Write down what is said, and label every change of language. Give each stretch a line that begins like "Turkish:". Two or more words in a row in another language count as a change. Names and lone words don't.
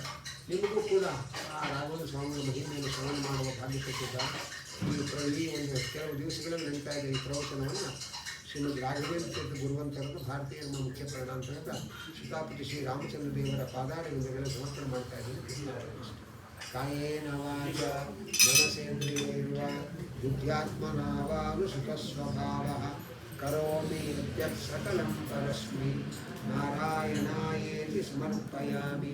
Kannada: ನಿಮಗೂ ಕೂಡ ಆ ರಾಘವೇಂದ್ರ ಸ್ವಾಮಿಗಳ ಮಹಿಮೆಯನ್ನು ಶ್ರವಣ ಮಾಡುವ ಭಾಗ್ಯ ಕೊಟ್ಟಿದ್ದಾರೆ. ಈ ಒಂದು ಕೆಲವು ದಿವಸಗಳಲ್ಲಿ ನಡೀತಾ ಇದೆ ಈ ಪ್ರವಚನವನ್ನು ಶ್ರೀಮದ್ ರಾಘವೇಂದ್ರ ತೀರ್ಥ ಗುರುವಂತರದ್ದು ಭಾರತೀಯ ನಮ್ಮ ಮುಖ್ಯ ಪ್ರಾಣಾಂತರದ ಶ್ರೀತಾಪತಿ ಶ್ರೀ ರಾಮಚಂದ್ರ ದೇವರ ಪಾದಾರವಿಂದಗಳನ್ನು ಸಮರ್ಪಣೆ ಮಾಡ್ತಾ ಇದ್ದೀನಿ.
Sanskrit: ಕಾಯೇನ ವಾಚ ಮನಸೇಂದ್ರಿಯೈರ್ವ ಬುದ್ಧ್ಯಾತ್ಮನಾ ವಾನುಸುತಸ್ವಭಾವಃ ಕರೋಮಿ ಯದ್ಯತ್ ಸಕಲಂ ಪರಸ್ಮೈ ನಾರಾಯಣಾಯೇತಿ ಸಮರ್ಪಯಾಮಿ.